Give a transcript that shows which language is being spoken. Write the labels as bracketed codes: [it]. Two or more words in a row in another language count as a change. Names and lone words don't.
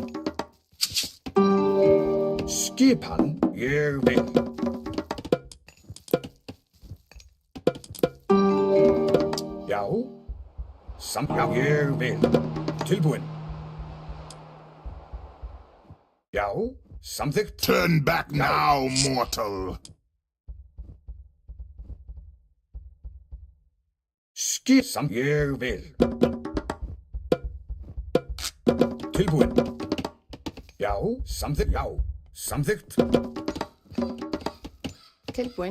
[is] Skipan, ég vil. Já. Já, ég vil. Tilbúinn. Já, samþykkt. [en] Turn back now, mortal. [is] Ég vil. Tilbúinn. Já, samþykkt. Já, samþykkt. Tilbúinn.